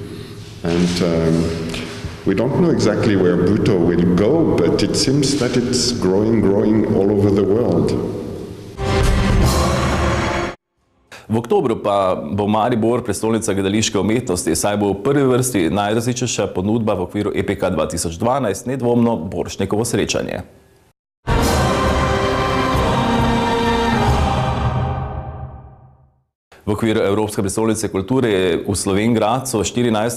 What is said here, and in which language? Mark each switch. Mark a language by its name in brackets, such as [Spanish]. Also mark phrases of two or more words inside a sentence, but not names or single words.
[English] And we don't know exactly where Buto will go, but it seems that it's growing all over the world. [Slovenian] V oktobru pa bo Maribor prestolnica gledališke umetnosti, saj bo v prvi vrsti najrazličnejša ponudba v okviru EPK 2012, nedvomno Borštnikovo srečanje. V okviru Evropske prestolnice kulture je v Slovenj Gradcu 14.